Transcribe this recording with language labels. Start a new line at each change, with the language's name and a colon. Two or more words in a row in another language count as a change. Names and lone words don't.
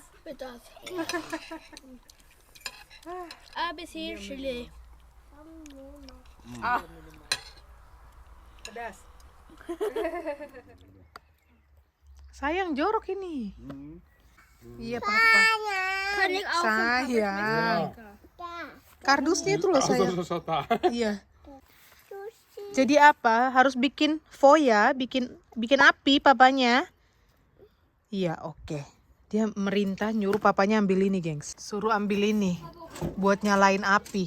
Indonesian: Pedas. Abis hier Chili. Pedas. Sayang jorok ini. Iya papa.
German: Kann ich auch
Indonesian: Sayang. Kardusnya itu loh sayang. Iya. Jadi apa? Harus bikin foya, bikin api papanya. Iya, oke. Dia merintah nyuruh papanya ambil ini, gengs. Suruh ambil ini buat nyalain api.